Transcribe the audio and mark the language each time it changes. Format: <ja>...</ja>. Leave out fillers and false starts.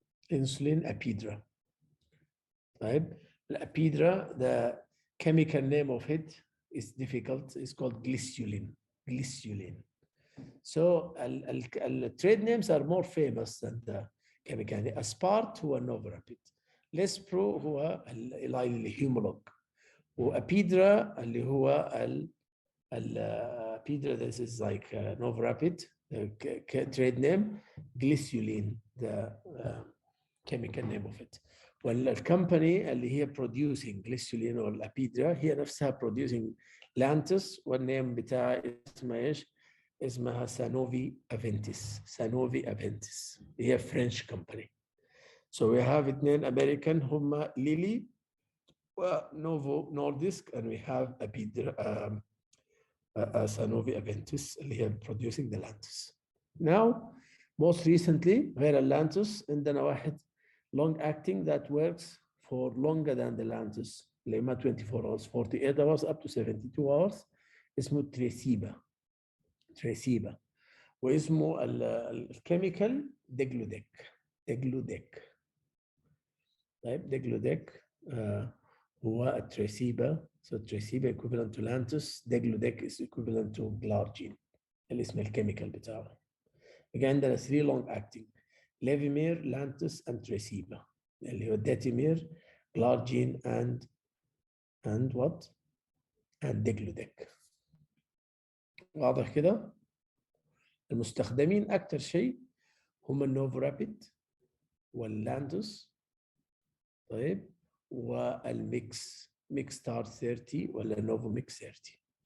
<en>Insulin Apidra. Right? Apidra, the chemical name of it is difficult. It's called glycerine. Glycerine. So the trade names are more famous than the chemical name.</en> <ar>Aspart هو novorapid. Lispro هو الهيمولوج. وابيدرا اللي هو</ar> <en>apidra, this is like novorapid, the trade name. Glycerine, the chemical name of it.</en> <ar>والcompany اللي هي producing glycerine or apidra هي نفسها producing lantus, والنيم بتاعها اسمها ايش؟ اسمها سانوفي افنتس. سانوفي افنتس هي French company.</ar> <en>So we have اثنين American هم Lilly ونوفو Nordisk, and we have apidra, Sanofi Aventis اللي هي producing the Lantus. Now, most recently, غير Lantus عندنا واحد long acting that works for longer than the Lantus, اللي ما 24 hours, 48 hours up to 72 hours, اسمه تريسيبا.</en> <ar>تريسيبا. واسمه الكيميكال ديجلوديك. ديجلوديك. طيب ديجلوديك هو التريسيبا.</ar> <en>So Tresiba equivalent to Lantus, Degludec is equivalent to Glargine.</en> <ar>الاسم الكيميكال بتاعه.</ar> <en>Again, there are 3 long acting: Levemir, Lantus, and Tresiba. اللي هو Detamir, Glargine, and what? And Degludec.</en> <ar>واضح كده؟ المستخدمين أكثر شيء هم النوفورابيد واللاندوس. طيب والميكس ميكس ستار 30 ولا نوفو ميكس 30.</ar>